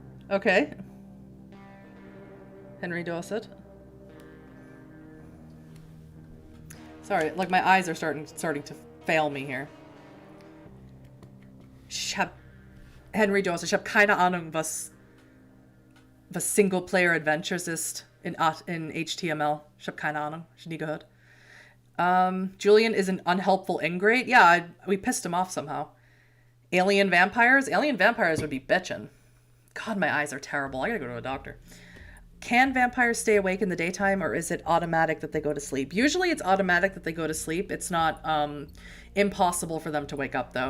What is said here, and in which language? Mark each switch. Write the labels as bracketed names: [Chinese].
[English] Okay. Henry Dorset. Sorry, like my eyes are starting to fail me here. [German] Henry Dorset, ich habe keine Ahnung, was Single-Player Adventures ist in HTML. Ich habe keine Ahnung. Ich nie gehört. [English] Julian is an unhelpful ingrate. Yeah, we pissed him off somehow. Alien vampires? Alien vampires would be bitchin'. God, my eyes are terrible. I gotta go to a doctor. Can vampires stay awake in the daytime, or is it automatic that they go to sleep? Usually it's automatic that they go to sleep. It's not impossible for them to wake up, though.